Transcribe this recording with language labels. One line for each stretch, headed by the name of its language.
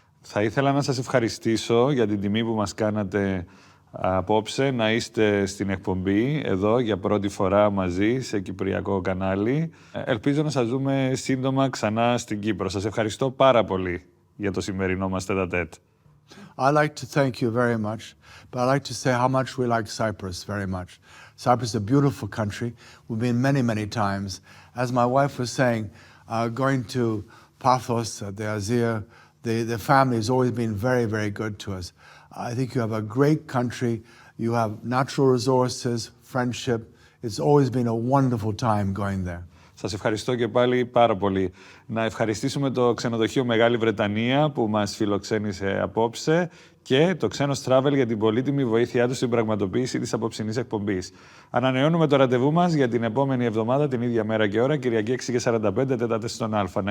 Greek: Θα ήθελα να σας ευχαριστήσω για την τιμή που μας κάνατε απόψε, να είστε στην εκπομπή εδώ για πρώτη φορά μαζί σε κυπριακό κανάλι. Ελπίζω να σας δούμε σύντομα ξανά στην Κύπρο. Σας ευχαριστώ πάρα πολύ για το σημερινό μας Τετ-A-Tετ.
English: I'd like to thank you very much, but I'd like to say how much we like Cyprus very much. Cyprus is a beautiful country. We've been many, many times. As my wife was saying, going to Paphos, the Azir, the family has always been very, very good to us. I think you have a great country. You have natural resources, friendship. It's always been a wonderful time going there.
Greek: Σας ευχαριστώ και πάλι πάρα πολύ. Να ευχαριστήσουμε το ξενοδοχείο Μεγάλη Βρετανία που μας φιλοξένησε απόψε και το Ξένος Travel για την πολύτιμη βοήθειά του στην πραγματοποίηση της απόψινής εκπομπής. Ανανεώνουμε το ραντεβού μας για την επόμενη εβδομάδα, την ίδια μέρα και ώρα, Κυριακή 6:45, Τετ-A-Tετ στον Α.